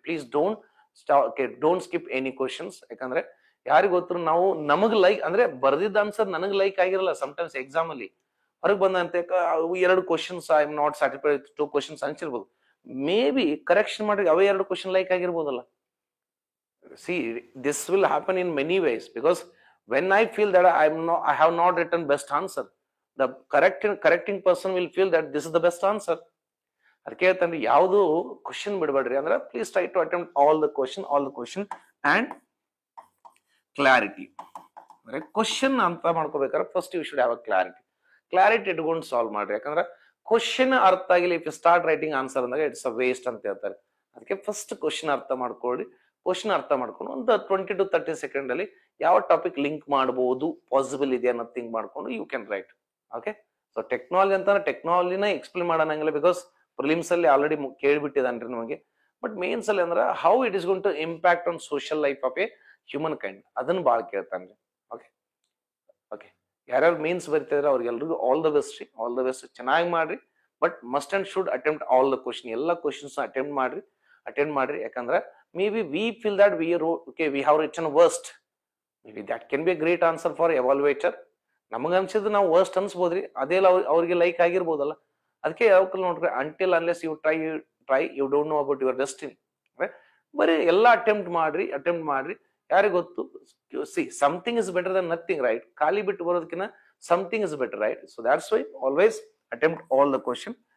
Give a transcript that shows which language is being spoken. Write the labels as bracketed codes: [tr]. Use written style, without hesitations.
[en] Please don't skip any questions. [kn] ಯಾಕಂದ್ರೆ ಯಾರಿಗ ಗೊತ್ತು, ನಾವು ನಮಗ್ ಲೈಕ್ ಅಂದ್ರೆ ಬರ್ದಿದ್ದ ಆನ್ಸರ್ ನನಗ್ ಲೈಕ್ ಆಗಿರಲ್ಲ. ಸಮಟೈಮ್ಸ್ ಎಕ್ಸಾಮ್ ಅಲ್ಲಿ ಹೊರಗೆ ಬಂದಂತ 2 questions [en] I am not satisfied, [kn] 2 questions ಅನ್ಸಿರ್ಬೋದು. May be correction ಮಾಡಿ ಅವೇ 2 question like ಆಗಿರ್ಬೋದಲ್ಲ. [en] See, this will happen in many ways, because when I feel that I have not written best answer, the correcting person will feel that this is the best answer. [kn] ಅದಕ್ಕೆ ಹೇಳ್ತಾನೆ ಯಾವುದು question ಬಿಡಬೇಡ್ರಿ. ಅಂದ್ರೆ [en] Please try to attempt all the question and clarity. [kn] ಅಂದ್ರೆ question ಅಂತ ಮಾಡ್ಕೋಬೇಕಾದ್ರೆ [en] first you should have a clarity [kn] ಇಟ್ಕೊಂಡು solve ಮಾಡ್ರಿ. ಯಾಕಂದ್ರೆ question ಅರ್ಥ ಆಗಿಲ್ಲ, [en] if you start writing answer [kn] ಅಂದಾಗ [en] it's a waste [kn] ಅಂತ ಹೇಳ್ತಾರೆ. ಅದಕ್ಕೆ ಫಸ್ಟ್ ಕ್ವಶನ್ ಅರ್ಥ ಮಾಡ್ಕೊಳ್ಳಿ. ಕ್ವಶನ್ ಅರ್ಥ ಮಾಡ್ಕೊಂಡು ಒಂದು 20 to 30 ಸೆಕೆಂಡ್ ಅಲ್ಲಿ ಯಾವ ಟಾಪಿಕ್ ಲಿಂಕ್ ಮಾಡಬಹುದು, ಪಾಸಿಬಲ್ ಇದೆ ಅನ್ನೋ ಥಿಂಕ್ ಮಾಡ್ಕೊಂಡು [en] You can write. [kn] Okay, so technology ಅಂತ ಟೆಕ್ನಾಲಜಿನ ಎಕ್ಸ್ಪ್ಲೇನ್ ಮಾಡೋಣಂಗಿಲ್ಲ, ಬಿಕಾಸ್ ಪ್ರಿಲಿಮ್ಸ್ ಅಲ್ಲಿ ಆಲ್ರೆಡಿ ಕೇಳ್ಬಿಟ್ಟಿದ್ದಾನ್ರಿ ನಮಗೆ. [en] but mains ಅಲ್ಲಿ ಅಂದ್ರೆ how it is going to impact on social life of a human kind, [kn] ಅದನ್ನ ಬಾಳ್ ಕೇಳ್ತಾನ್ರಿ. ಓಕೆ, ಯಾರ್ಯಾರು ಮೇನ್ಸ್ ಬರ್ತಿದ್ರೆ ಅವ್ರಿಗೆಲ್ರಿಗೂ [en] All the best. [kn] ಚೆನ್ನಾಗಿ ಮಾಡ್ರಿ. [en] But must and should attempt all the question. [kn] ಎಲ್ಲ ಕ್ವಶನ್ಸ್ ಅಟೆಂಡ್ ಮಾಡ್ರಿ. [en] ಯಾಕಂದ್ರೆ maybe we feel that we have written worst. Maybe that can be a great answer for evaluator. [kn] ನಮಗ ಅನ್ಸಿದ್ ನಾವು worst ಅನ್ಸ್ಬೋದ್ರಿ, ಅದೇಲ್ಲ ಅವ್ರಿಗೆ like ಆಗಿರ್ಬೋದಲ್ಲ. ಅದಕ್ಕೆ ಯಾವಾಗ ನೋಡ್ರಿ, [en] Until unless you try you don't know about your destiny. [kn] ಬರೀ ಎಲ್ಲ ಅಟೆಂಪ್ಟ್ ಮಾಡ್ರಿ. ಯಾರಿಗೆ ಗೊತ್ತು, [en] See something is better than nothing, right? [kn] ಖಾಲಿ ಬಿಟ್ಟು ಬರೋದಕ್ಕಿಂತ [en] Something is better, right? So that's why always attempt all the question.